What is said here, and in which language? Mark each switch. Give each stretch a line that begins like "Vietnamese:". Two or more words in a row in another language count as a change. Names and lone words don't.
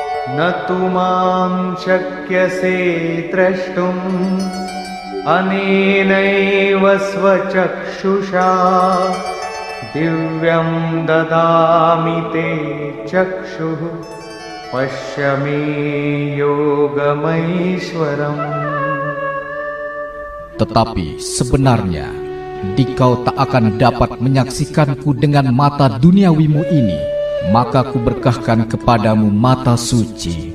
Sanskrit: न तु मां शक्यसे द्रष्टुम् अनेनैव स्वचक्षुषा दिव्यं ददामि ते चक्षुः पश्य मे योगमैश्वरम्.
Indonesian: Tetapi sebenarnya dikau tak akan dapat menyaksikanku dengan mata duniawimu ini, maka kuberkahkan kepadamu mata suci.